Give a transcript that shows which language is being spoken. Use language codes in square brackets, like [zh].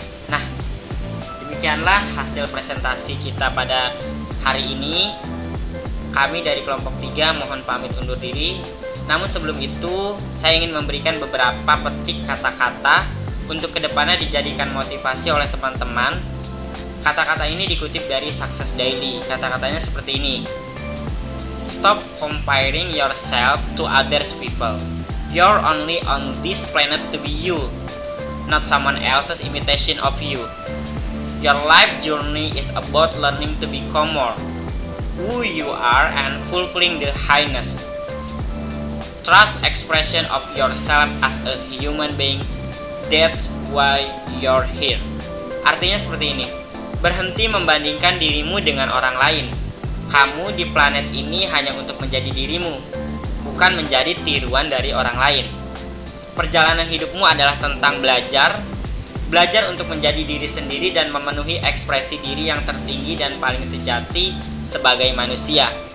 [id] Nah, demikianlah hasil presentasi kita pada hari ini. Kami dari kelompok 3 mohon pamit undur diri. Namun sebelum itu, saya ingin memberikan beberapa petik kata-kata untuk kedepannya dijadikan motivasi oleh teman-teman. Kata-kata ini dikutip dari Success Daily. Kata-katanya seperti ini. [en] Stop comparing yourself to others people. You're only on this planet to be you, not someone else's imitation of you. Your life journey is about learning to become more who you are and fulfilling the highness. Trust expression of yourself as a human being. That's why you're here. [id] Artinya seperti ini. Berhenti membandingkan dirimu dengan orang lain. Kamu di planet ini hanya untuk menjadi dirimu, bukan menjadi tiruan dari orang lain. Perjalanan hidupmu adalah tentang belajar untuk menjadi diri sendiri dan memenuhi ekspresi diri yang tertinggi dan paling sejati sebagai manusia.